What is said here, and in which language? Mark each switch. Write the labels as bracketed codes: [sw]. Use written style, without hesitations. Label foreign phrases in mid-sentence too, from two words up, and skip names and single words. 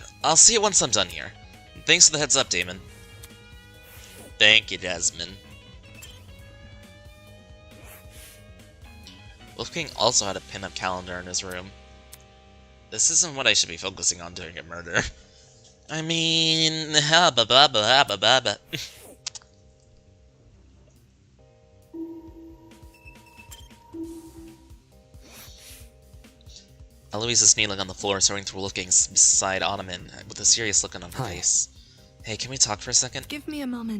[en] I'll see you once I'm done here. Thanks for the heads up, Damon. Thank you, Desmond. Wolfgang also had a pin-up calendar in his room. This isn't what I should be focusing on during a murder. I mean, ha ba ba ba ha ba ba ba. Eloise is kneeling on the floor, staring through Wolfgang's beside ottoman with a serious look on her Hi. face. Hey, can we talk for a second? Give me a moment.